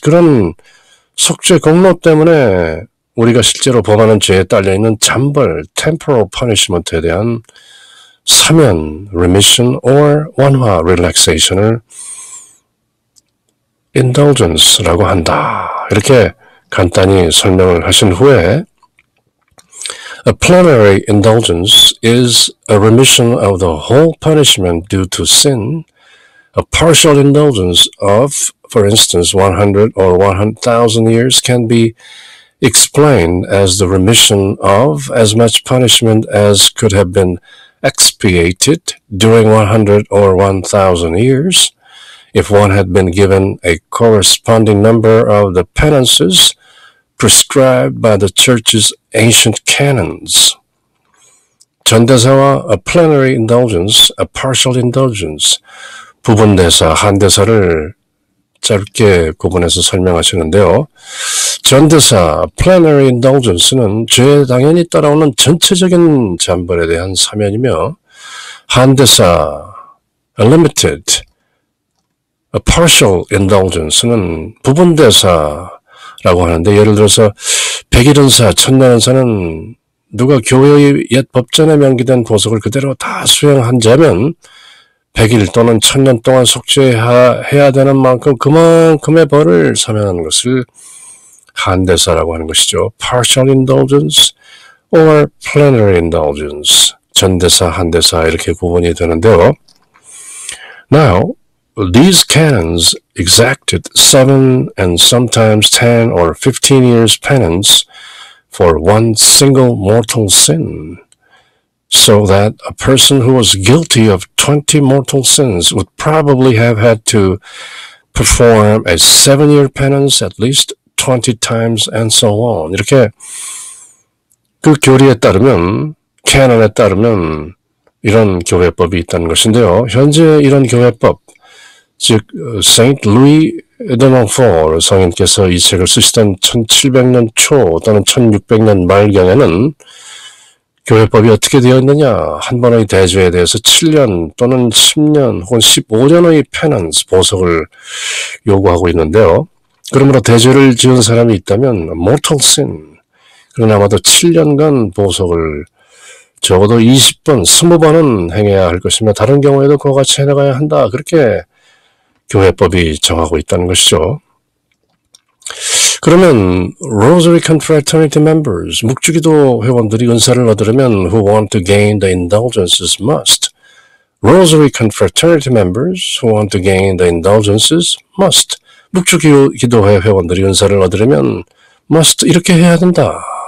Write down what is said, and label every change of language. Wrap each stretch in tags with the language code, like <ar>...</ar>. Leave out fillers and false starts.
<ko>그런 속죄 공로 때문에 우리가 실제로 범하는 죄에 딸려있는 잠벌, temporal punishment에 대한 사면, remission, or 완화, relaxation을 indulgence라고 한다. 이렇게 간단히 설명을 하신 후에</ko> <en>A plenary indulgence is a remission of the whole punishment due to sin. A partial indulgence of, for instance, 100 or 100,000 years can be explained as the remission of as much punishment as could have been expiated during 100 or 1,000 years. If one had been given a corresponding number of the penances prescribed by the Church's ancient canons.</en> <ko>전대사와 a plenary indulgence, a partial indulgence, 부분대사, 한대사를 짧게 구분해서 설명하시는데요. 전대사, plenary indulgence는 죄에 당연히 따라오는 전체적인 잠벌에 대한 사면이며, 한대사, a limited, a partial indulgence는 부분대사라고 하는데, 예를 들어서 백일은사, 천년은사는 누가 교회의 옛 법전에 명기된 보석을 그대로 다 수행한 자면 100일 또는 1000년 동안 속죄해야 되는 만큼 그만큼의 벌을 사면하는 것을 한대사라고 하는 것이죠.</ko> <en>Partial indulgence or plenary indulgence.</en> <ko>전대사, 한대사 이렇게 구분이 되는데요.</ko> <en>Now, these canons exacted 7 and sometimes 10 or 15 years penance for one single mortal sin, so that a person who was guilty of 20 mortal sins would probably have had to perform a 7-year penance at least 20 times and so on.</en> <ko>이렇게 그 교리에 따르면, 캐논에 따르면 이런 교회법이 있다는 것인데요. 현재 이런 교회법, 즉 세인트 루이 드 몽포르 성인께서 이 책을 쓰시던 1700년 초 또는 1600년 말경에는 교회법이 어떻게 되어 있느냐, 한 번의 대죄에 대해서 7년 또는 10년 혹은 15년의 페넌스, 보석을 요구하고 있는데요. 그러므로 대죄를 지은 사람이 있다면 mortal sin, 그러나 아마도 7년간 보석을 적어도 20번, 20번은 행해야 할 것이며 다른 경우에도 그와 같이 해나가야 한다. 그렇게 교회법이 정하고 있다는 것이죠.</ko> <en>그러면 Rosary Confraternity members,</en> <ko>묵주기도 회원들이 은사를 얻으려면</ko> <en>who want to gain the indulgences must. Rosary Confraternity members who want to gain the indulgences must.</en> <ko>묵주기도회 회원들이 은사를 얻으려면 must 이렇게 해야 된다.</ko>